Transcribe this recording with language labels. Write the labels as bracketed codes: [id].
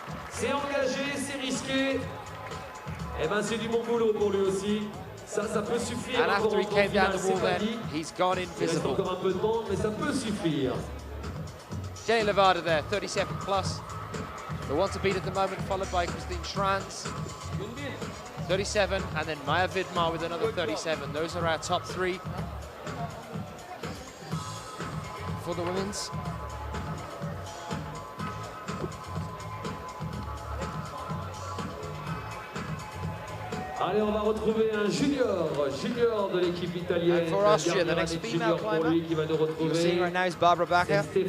[fr] C'est engagé, c'est risqué. Eh ben c'est du bon boulot pour lui aussi. Ça peut suffire. [en] And after he came down the wall then, he's gone invisible. [fr] Encore un peu de monde, mais ça peut suffire. [en] Jenny Levada there, 37 plus. The one to beat at the moment, followed by Christine Schranz, 37, and then Maya Vidmar with another 37. Those are our top three for the women's. [fr] Allez, on va retrouver un junior de l'équipe italienne. [en] And for Austria, the next female climber you're seeing right now is Barbara Bacher.